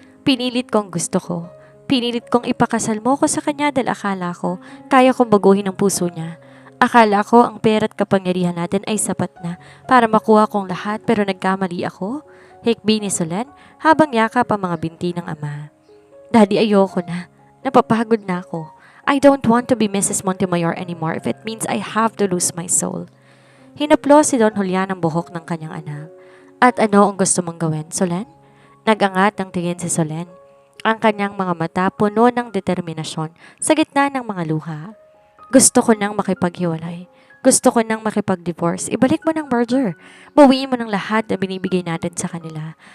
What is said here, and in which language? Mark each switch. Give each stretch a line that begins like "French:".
Filipino: Pinilit kong gusto ko. Pinilit kong ipakasal mo ko sa kanya dahil akala ko kaya kong baguhin ang puso niya. Akala ko ang pera at kapangyarihan natin ay sapat na para makuha kong lahat pero nagkamali ako. Hikbi ni Solen habang yakap ang mga binti ng ama. Daddy, ayoko na. Napapagod na ako.
English: I don't want to be
Filipino: Mrs.
English: Montemayor anymore if it means I have to lose my soul.
Filipino: Hinaplo si Don Julian ang buhok ng kanyang anak. At ano ang gusto mong gawin, Solen? Nag-angat ang tingin si Solen. Ang kanyang mga mata puno ng determinasyon sa gitna ng mga luha. Gusto ko nang makipaghiwalay. Gusto ko nang makipag-divorce. Ibalik mo ng merger. Bawiin mo ng lahat na binibigay natin sa kanila.